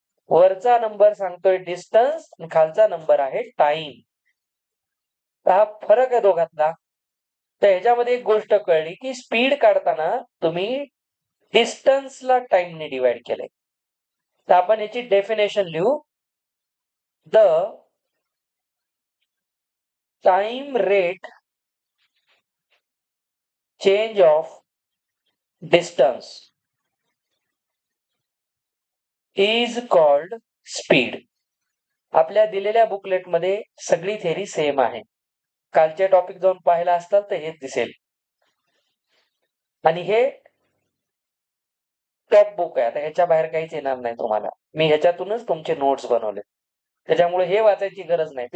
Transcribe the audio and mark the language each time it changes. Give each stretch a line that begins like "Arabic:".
Marathi: वरचा नंबर सांगतोय डिस्टन्स आणि खालचा नंबर आहे टाइम. तर हा फरक आहे दोघातला. तर ह्याच्यामध्ये एक गोष्ट कळली की स्पीड काढताना तुम्ही डिस्टन्सला टाइमने डिवाइड केलंय. तर आपण याची डेफिनेशन लिहू.
English: The time rate change of distance is called speed.
Marathi: आपल्या दिलेल्या बुकलेटमध्ये सगळी थेरी सेम आहे. कालचे टॉपिक जाऊन पाहायला असतात तर हेच दिसेल. आणि हे टॉप बुक आहे. आता ह्याच्या बाहेर काहीच येणार नाही तुम्हाला. मी ह्याच्यातूनच तुमचे नोट्स बनवले. त्याच्यामुळे हे वाचायची गरज नाही.